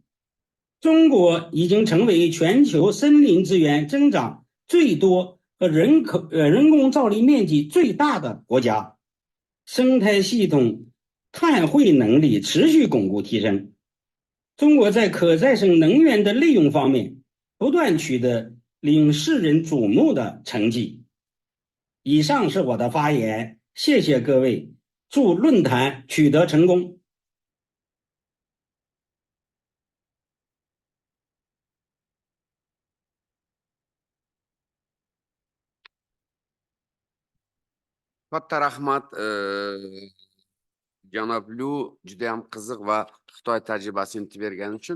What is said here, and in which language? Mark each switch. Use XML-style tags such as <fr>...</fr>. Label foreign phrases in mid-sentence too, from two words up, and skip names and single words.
<zh>中国已经成为全球森林资源增长最多和人工造林面积最大的国家，生态系统碳汇能力持续巩固提升。中国在可再生能源的利用方面不断取得令世人瞩目的成绩。以上是我的发言，谢谢各位，祝论坛取得成功。</zh> <uz>Katta rahmat janob Lu juda ham qiziq va Xitoy tajribasini aytib bergani uchun.</uz>